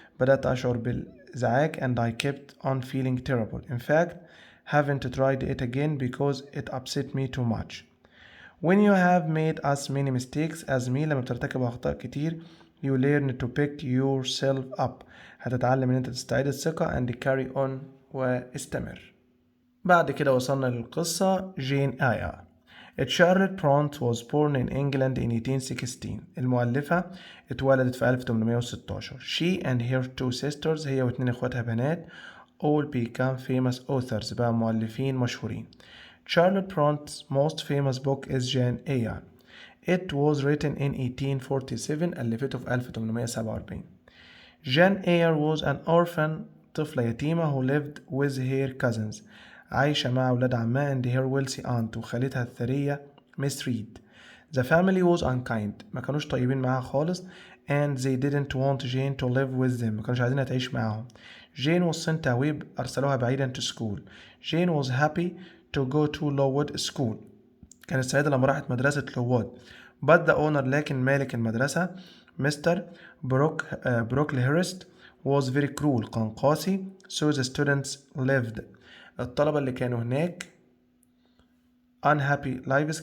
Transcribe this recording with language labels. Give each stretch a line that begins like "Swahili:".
Arabic: بدأت أشعر بالإزعاج
English: and I kept on feeling terrible. In fact haven't tried it again because it upset me too much. When you have made as many mistakes as me
Arabic: لما بترتكب أخطاء كتير
English: you learn to pick yourself up.
Arabic: هتتعلم إن أنت تستعيد الثقة
English: and carry on
Arabic: واستمر. بعد كده وصلنا للقصة جين آية.
English: Charlotte Bronte was born in England in 1816.
Arabic: المؤلفة اتولدت في 1816.
English: She and her two sisters
Arabic: هي واتنين اخواتها بنات
English: all become famous authors.
Arabic: بقى مؤلفين مشهورين.
English: Charlotte Bronte's most famous book is Jane Eyre. It was written in 1847.
Arabic: ألفته في 1847.
English: Jane Eyre was an orphan.
Arabic: طفلة يتيمة
English: who lived with her cousins.
Arabic: عايشة مع أولاد عمها
English: and her wealthy aunt
Arabic: وخالتها الثرية
English: Miss Reed. The family was unkind.
Arabic: ما كانوش طيبين معاها خالص
English: and they didn't want Jane to live with them.
Arabic: ما كانوش عايزينها تعيش معاهم.
English: Jane was sent away.
Arabic: أرسلوها بعيدا
English: to school. Jane was happy to go to Lowood school.
Arabic: كانت سعيدة لما راحت مدرسة لوود.
English: But the owner
Arabic: لكن مالك المدرسة مستر بروكليهرست
English: was very cruel.
Arabic: كان قاسي.
English: So the students lived.
Arabic: الطلبة اللي كانوا هناك
English: unhappy lives.